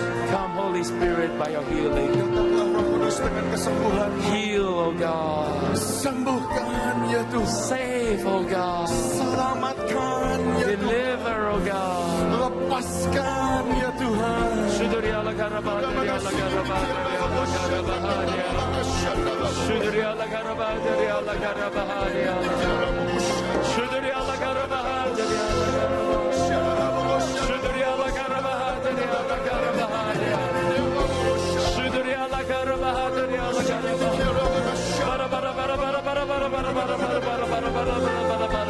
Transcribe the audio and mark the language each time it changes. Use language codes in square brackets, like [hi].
[en] Come Holy Spirit by your healing. [id] Datanglah Roh Kudus dengan kesembuhan. [en] Heal, oh God. [id] Sembuhkan ya Tuhan. [en] Save, oh God. [id] Selamatkan ya Tuhan. [en] Deliver, oh God. [id] Lepaskan ya Tuhan. Shuduri ala karaba, dari ala karaba, dari ala karaba, dari ala. Shuduri ala karaba, dari ala karaba, dari ala. Shuduri ala karaba, dari ala karaba. Shuduri ala karaba, dari ala karaba, dari ala. Shuduri ala karaba, dari ala karaba. Bara bara bara bara bara bara bara bara bara bara bara bara bara bara.